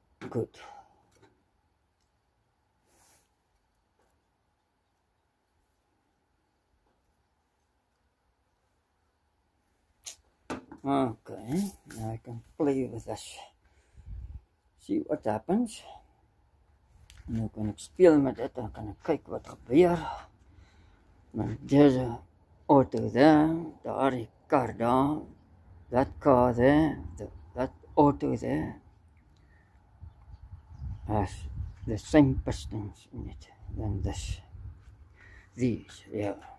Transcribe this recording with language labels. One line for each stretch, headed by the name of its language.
English: Good. Okay, now I can play with this. See what happens.
Afrikaans: Nou kan ek speel met dit en kan ek kyk wat gebeur.
English: Want there's a auto there,
Afrikaans: daar die kar daar,
English: that car there, that auto there has the same pistons in it than this. These, yeah.